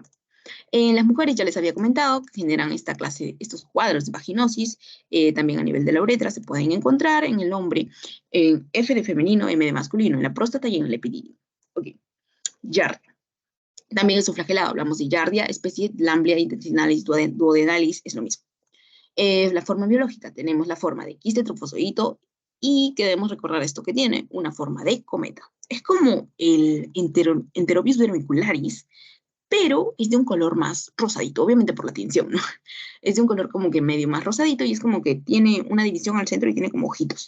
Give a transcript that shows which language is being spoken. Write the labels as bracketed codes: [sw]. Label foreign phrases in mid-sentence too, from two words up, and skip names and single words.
[es] En las mujeres ya les había comentado que generan esta clase, estos cuadros de vaginosis, también a nivel de la uretra se pueden encontrar en el hombre, en F de femenino, M de masculino, en la próstata y en el epidídimo. Ok, Giardia. También es un flagelado, hablamos de Giardia, especie Lamblia intestinalis duodenalis, es lo mismo. La forma biológica, tenemos la forma de quiste trofozoito y que debemos recordar esto que tiene, una forma de cometa. Es como el Enterobius vermicularis, pero es de un color más rosadito, obviamente por la tinción, ¿no? Es de un color como que medio más rosadito y es como que tiene una división al centro y tiene como ojitos.